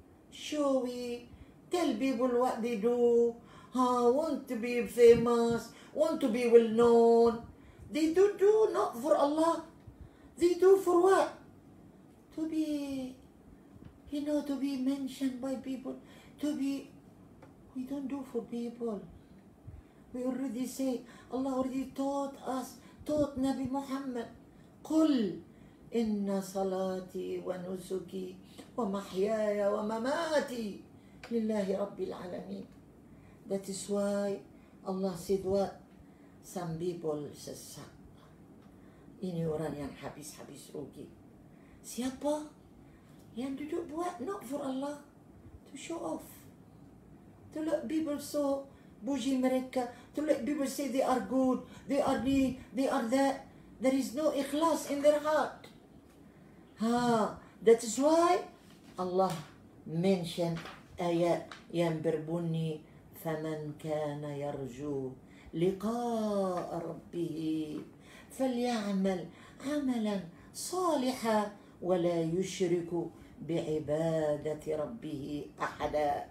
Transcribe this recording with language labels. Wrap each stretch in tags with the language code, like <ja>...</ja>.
<en>Showy, tell people what they do, want to be famous, want to be well known. They do not for Allah. They do for what? To be, to be mentioned by people. We don't do for people. We already say, Allah already taught Nabi Muhammad,</en> <ar>قل إن صلاتي ونسكي ومحياي ومماتي لله رب العالمين.</ar> <en>That is why Allah said what? Some people sesat.</en> <ms>Ini orang yang habis rugi. Siapa? Yang duduk buat</ms> <en>not for Allah, to show off. To let people so</en> <ms>puji mereka.</ms> <en>To let people say they are good, they are this, they are that. There is no ikhlas in their heart. That is why Allah mentioned ayat yang berbunyi</en> <ar>فَمَنْ كَانَ يَرْجُو لِقَاءَ رَبِّهِ فَلْيَعْمَلْ عَمَلًا صَالِحًا وَلَا يُشْرِكُ بِعِبَادَةِ رَبِّهِ أَحَدًا.</ar>